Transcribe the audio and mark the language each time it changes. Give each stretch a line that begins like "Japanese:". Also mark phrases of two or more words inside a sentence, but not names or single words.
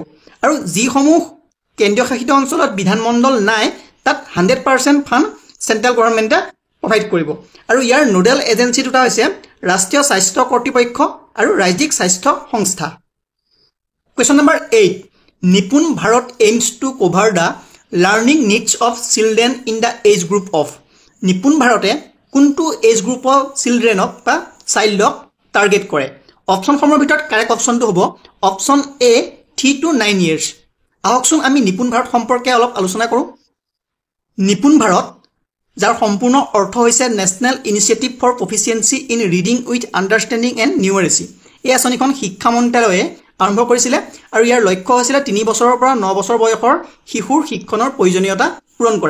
Assamese: আৰু যিসমূহ কেন্দ্ৰীয় শাসিত অঞ্চলত বিধানমণ্ডল নাই তাত 100%
English: fund central government provide
Assamese: কৰিব। আৰু ইয়াৰ
English: nodal agency
Assamese: দুটা হৈছে ৰাষ্ট্ৰীয় স্বাস্থ্য কৰ্তৃপক্ষ আৰু ৰাজ্যিক স্বাস্থ্য সংস্থা।
English: Question number 8. নিপুণ ভাৰত aims to cover the learning needs of children in the age group of
Assamese: নিপুণ ভাৰতে কোনটো এজ গ্ৰুপৰ চিলড্ৰেনক বা চাইল্ডক টাৰ্গেট কৰে? অপশ্যনসমূহৰ ভিতৰত কাৰেক্ট অপশ্যনটো হ'ব অপশ্যন এ
English: 3 to 9 years।
Assamese: আহকচোন আমি নিপুণ ভাৰত সম্পৰ্কে অলপ আলোচনা কৰোঁ। নিপুণ ভাৰত, যাৰ সম্পূৰ্ণ অৰ্থ হৈছে নেশ্যনেল ইনিচিয়েটিভ ফৰ প্ৰফিচিয়েঞ্চি ইন ৰিডিং উইথ আণ্ডাৰষ্টেণ্ডিং এণ্ড নিউমেৰেচি। এই আঁচনিখন শিক্ষা মন্ত্ৰালয়ে আৰম্ভ কৰিছিলে। আৰু ইয়াৰ লক্ষ্য হৈছিলে 3 বছৰৰ পৰা 9 বছৰ বয়সৰ শিশুৰ শিক্ষণৰ প্ৰয়োজনীয়তা পূৰণ কৰা।